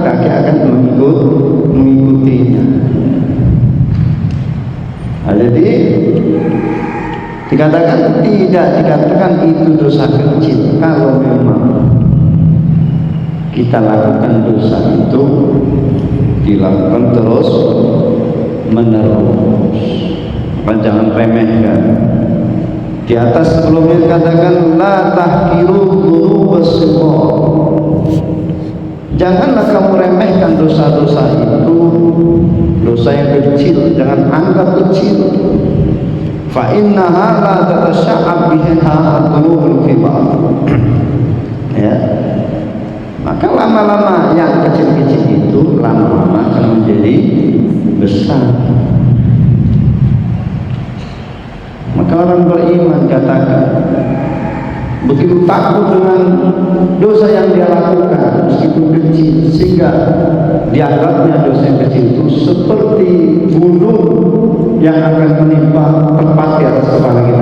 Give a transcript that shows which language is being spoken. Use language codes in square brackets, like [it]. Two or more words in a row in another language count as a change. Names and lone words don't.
[id] Kaki akan mengikutinya. Jadi tidak dikatakan itu dosa kecil kalau memang kita lakukan dosa itu dilakukan terus menerus. Jangan remehkan. Di atas sebelumnya dikatakan [ar] لا تحقروا الذنوب الصغار. [id] Janganlah kamu remehkan dosa-dosa itu, dosa yang kecil, jangan anggap kecil. [ar] فإنها لا تتشعب بها الذنوب الكبار. [id] Ya. Maka lama-lama yang kecil-kecil itu lama-lama akan menjadi besar. Maka orang beriman katakan begitu takut dengan dosa yang dia lakukan meskipun kecil, sehingga dianggapnya dosa yang kecil itu seperti gunung yang akan menimpa tepat di atas kepala kita.